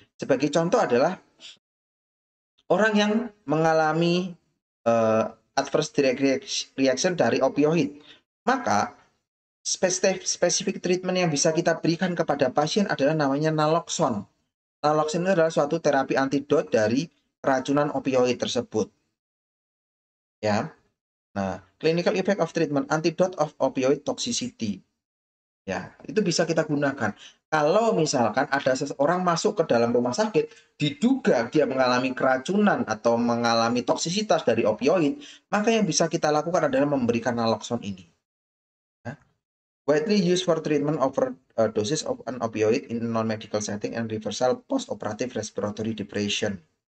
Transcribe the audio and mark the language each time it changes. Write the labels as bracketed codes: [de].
[id] Sebagai contoh adalah orang yang mengalami adverse drug reaction dari opioid. Maka spesifik treatment yang bisa kita berikan kepada pasien adalah namanya naloxone. Naloxone itu adalah suatu terapi antidot dari keracunan opioid tersebut. Ya. [en] Nah, clinical effect of treatment antidote of opioid toxicity. [id] Ya, itu bisa kita gunakan. Kalau misalkan ada seseorang masuk ke dalam rumah sakit, diduga dia mengalami keracunan atau mengalami toksisitas dari opioid, maka yang bisa kita lakukan adalah memberikan naloxone ini. Ya. [en] Widely used for treatment overdoses of an opioid in non-medical setting and reversal post-operative respiratory depression.